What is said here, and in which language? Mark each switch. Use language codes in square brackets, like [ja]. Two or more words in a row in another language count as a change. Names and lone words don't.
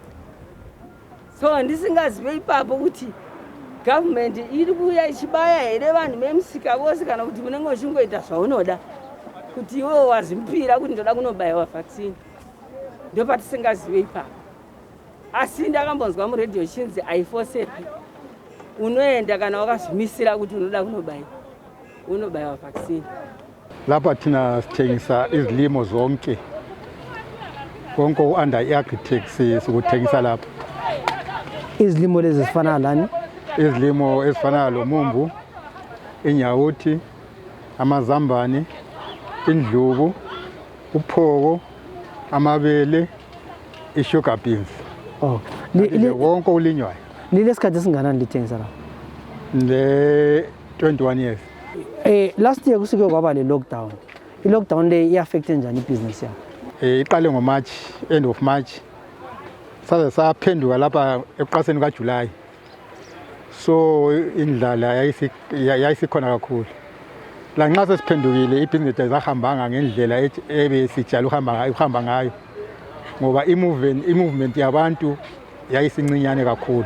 [sn] So ndisingazive ipapo kuti government iri kuuya ichibaya here vanhu vemusika vose kana kuti munenge uchingoita zvaunoda kuti iwewe wazvimpira kuti ndoda kunobayiwa vaccine. Ndopatisingazive ipapo. Asi ndakambonzwa muredhiyo chinzi haifosepi. Unoenda kana wakazvimisira kuti unoda kunobayiwa vaccine. [nd] Lapha thina sithengisa izilimo zonke. Konke under i-agritech sikuthengisa lapha. Izilimo lezi zifana lani? Izilimo ezifana lomumbu, inyawuthi, amazambane, indlubu, uphoko, amabele, i-sugar beans. Oh. Wonke ulinywayo. Lile sikhathi esinganani lithengisa lapha? Le 21 years. [en] Last year [nd] kusike kwaba le lockdown. I-lockdown le i-affecte njani i-business yakho? Iqale ngoMarch, [en] end of March. [nd] Saze saphenduka lapha ekuqaseni kaJuly. So indlala yayisikhona kakhulu. La nxa sesiphendukile ibhizinesi ayisahambanga ngendlela ebesijala uhamba ngayo. Ngoba i-movement yabantu yayisincinyane kakhulu.